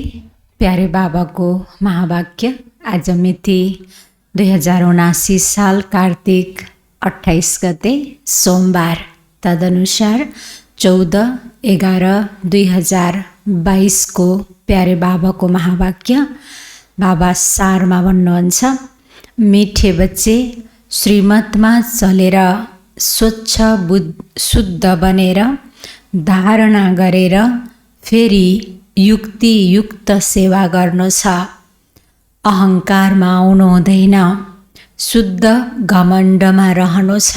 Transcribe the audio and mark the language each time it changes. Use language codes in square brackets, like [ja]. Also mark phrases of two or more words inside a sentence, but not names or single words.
[ne] प्यारे बाबा को महावाक्य। आज मिति 2079 साल कार्तिक 28 गते सोमवार। तदनुसार 14/11/2022 को प्यारे बाबा को महावाक्य। बाबा सारमा भन्नुहुन्छ, [hi] मिठे बच्चे, [ne] श्रीमतमा चलेर स्वच्छ शुद्ध बनेर धारणा गरेर फेरि युक्ति युक्त सेवा गर्नु छ। अहङ्कारमा आउनु हुँदैन, शुद्ध घमण्डमा रहनु छ।